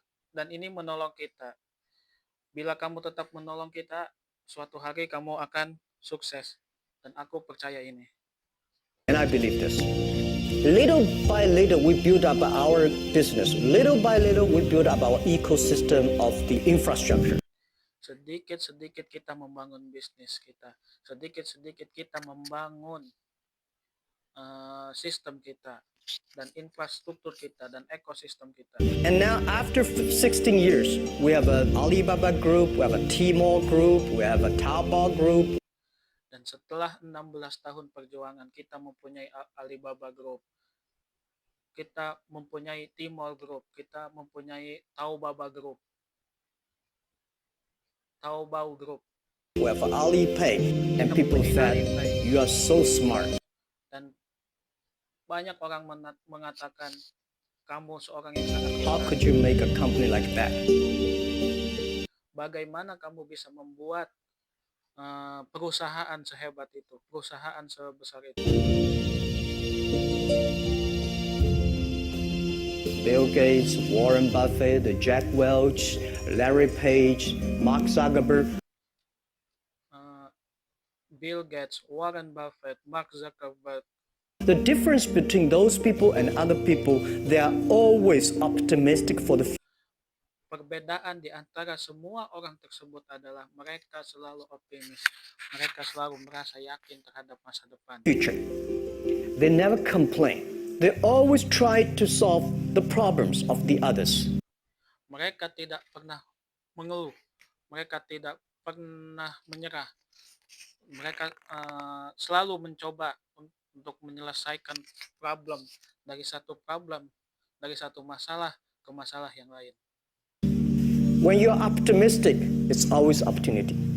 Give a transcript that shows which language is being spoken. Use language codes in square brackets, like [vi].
[id] Dan ini menolong kita. Bila kamu tetap menolong kita, suatu hari kamu akan sukses. Dan aku percaya ini. [en] And I believe this. Little by little, we build up our business. Little by little, we build up our ecosystem of the infrastructure. [id] Sedikit-sedikit kita membangun bisnis kita. Sedikit-sedikit kita membangun sistem kita dan infrastruktur kita dan ekosistem kita. [en] And now, after 16 years, we have a Alibaba group, we have a Tmall group, we have a Taobao group. [id] Dan setelah 16 tahun perjuangan, kita mempunyai Alibaba Group, kita mempunyai Tmall Group, kita mempunyai Taobao Group. [en] We have Alipay, and people said, you are so smart. [id] Dan banyak orang mengatakan, kamu seorang yang sangat [en] How [id] pintar. [en] could you make a company like that? [id] Bagaimana kamu bisa membuat perusahaan sehebat itu, perusahaan sebesar itu? [en] Bill Gates, Warren Buffett, Jack Welch, Larry Page, Mark Zuckerberg. [id] Bill Gates, Warren Buffett, Mark Zuckerberg. [en] The difference between those people and other people, they are always optimistic for the [id] Perbedaan di antara semua orang tersebut adalah mereka selalu optimis. Mereka selalu merasa yakin terhadap masa depan. [en] future. They never complain. They always try to solve the problems of the others. [id] Mereka tidak pernah mengeluh. Mereka tidak pernah menyerah. Mereka selalu mencoba untuk menyelesaikan problem, dari satu masalah ke masalah yang lain. [en] When you're optimistic, it's always opportunity.